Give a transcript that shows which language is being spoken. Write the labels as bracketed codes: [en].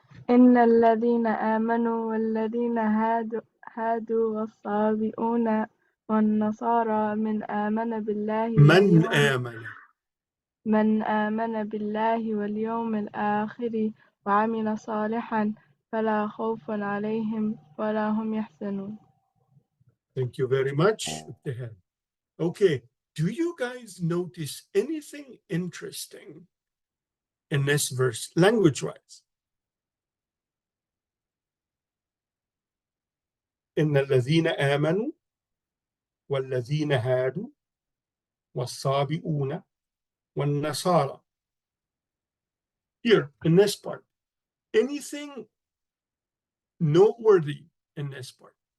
[ar] إن الذين آمنوا والذين هادوا والصابئون والنصارى من آمن بالله واليوم الآخر وعمل صالحا فلا خوف عليهم ولا هم يحزنون. [en] Thank you very much, Ibtihal. Okay, do you guys notice anything interesting in this verse, language-wise? [ar] إن الذين آمنوا والذين هادوا والصابئون والنصارى. [en] Here, in this part, anything noteworthy in this part?